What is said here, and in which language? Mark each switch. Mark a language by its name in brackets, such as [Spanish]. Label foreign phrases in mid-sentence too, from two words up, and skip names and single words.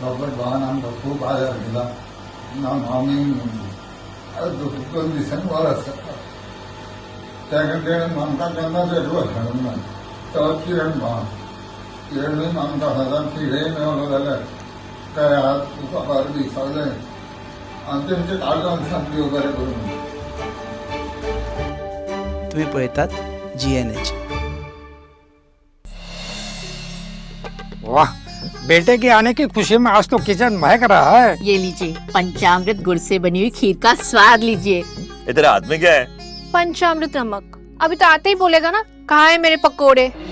[Konkani] रॉबर्ट भावान आमकां खूब आदार दिला. आमी 2 दिसांनी वर आसा तेणें आमकां केन्नाच एडवायस हाडूंक ना. तो किरण भाव आमकां सदांच कितेंय मेळलो जाल्यार काय आज तुका बरें दिसलें आनी तेंचे काळजान सामकें देव बरें करूं. तुम्ही पळयतात GNH. [Hindi] वाह, बेटे के आने की खुशी में आज तो किचन महक रहा है. ये लीजिए पंचामृत गुड़ से बनी हुई खीर का स्वाद लीजिए. तेरे हाथ में क्या है? पंचामृत नमक. अभी तो आते ही बोलेगा ना कहाँ है मेरे पकोड़े.